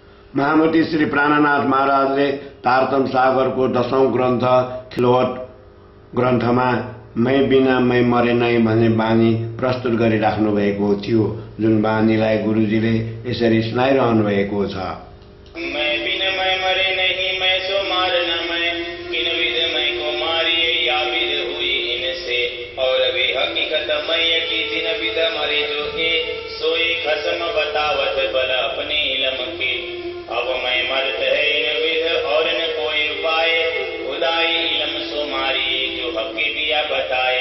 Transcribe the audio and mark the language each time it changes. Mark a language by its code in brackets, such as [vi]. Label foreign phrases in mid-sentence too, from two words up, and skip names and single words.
[ne] महामती श्री प्राणनाथ महाराजले तारतम सागरको 10औं ग्रन्थ खिलवट ग्रन्थमा [hi] मै बिना मै मरे नै [ne] भन्ने बानी प्रस्तुत गरिराख्नु भएको थियो, जुन बानीलाई गुरुजीले यसरी सुनाइरहनु भएको छ। [hi] मैं बिन मैं मरे नहीं, मैं सो मार न मैं, किन विध मैं को मारिए या विध हुई इनसे, और वे हकीकत मैं की जिन विध मरे जो है, सोई खसम बतावत बल अपने इलम के। अब मैं मरत है इन विध और न कोई उपाय, खुदाई इलम सो मारिए जो हकी दिया बताए।